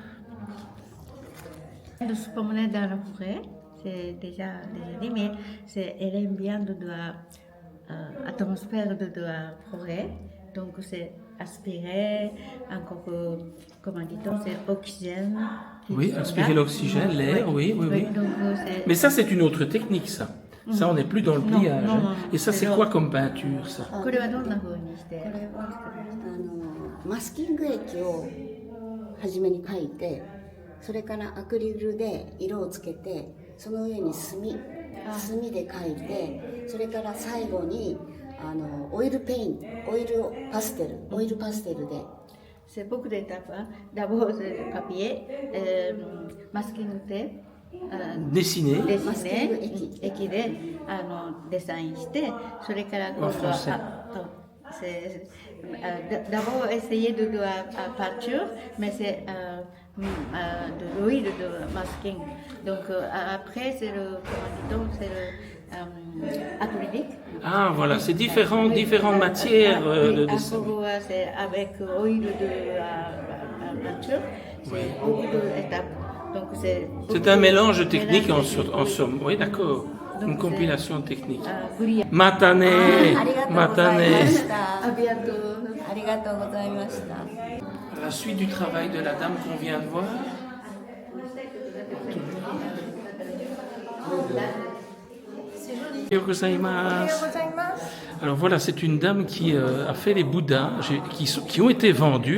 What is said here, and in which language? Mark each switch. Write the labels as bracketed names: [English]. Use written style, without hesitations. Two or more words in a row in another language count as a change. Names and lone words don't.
[French] De se promener dans la forêt, c'est déjà dit, mais elle aime bien de l'atmosphère de la forêt, donc c'est aspirer, encore, comment dit-on, c'est oxygène. Oui, aspirer l'oxygène, l'air, oui. donc, c'est- Mais ça c'est une autre technique ça. Ça on n'est plus dans le Non, pliage. non, hein. non, Et ça c'est c'est quoi l'autre. comme peinture ça? [Japanese] これはどんな風にしてこれはマスキング液を初めに描いて、それからアクリルで色をつけて、その上に墨で描いて、それから最後にオイルペイント、オイルパステルで。 [French] C'est beaucoup d'étapes. Hein. D'abord, c'est le papier, [English] masking tape, [French] Dessiné. dessiner, écrire, dessin, [Japanese] してそれから今度は [French] français. D'abord essayer de la peinture, mais c'est de l'huile de masking. Donc après, c'est le, comment dit-on, c'est le acrylique. Ah voilà, c'est différentes matières de dessin. Encore, c'est avec huile de peinture, c'est beaucoup d'étapes. Donc C'est un mélange technique en somme. Oui, d'accord. Une compilation technique. [Japanese] Matane, ありがとうございま matane. した。 [French] À bientôt. [Japanese] ありがとうございました。 [French] La suite du travail de la dame qu'on vient de voir. Alors voilà, c'est une dame qui a fait les Bouddhas qui ont été vendus.